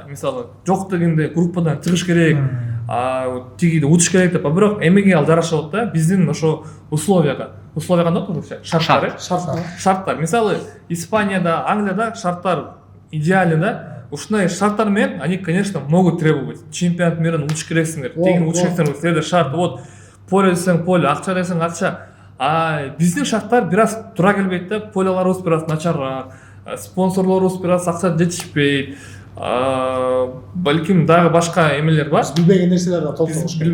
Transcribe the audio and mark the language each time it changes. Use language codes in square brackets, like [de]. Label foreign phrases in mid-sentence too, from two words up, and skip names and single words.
[ky] Мисалы жок дегенде группадан чыгыш керек, тигиди утуш керек деп, бирок эмеге ал жараша болот да. Биздин ошо условияга кандай болот? Шарттар. Мисалы Испанияда, Англияда шарттар идеальный да. Ушундай шарттар менен [ru] они, конечно, могут требовать. Чемпионат мира [ky] утуш керексиңер, тегин утуш керексиңер, следует шарт. [ru] Вот поле [ky] десең поле, акча десең акча. Биздин шарттар бир аз туура келбейт да. Полелорубуз бир аз начарраак, спонсорлорубуз бир аз акча жетишпейт. Балким дагы башка эмелер бар. Билбеген нерселер да толтуруш керек.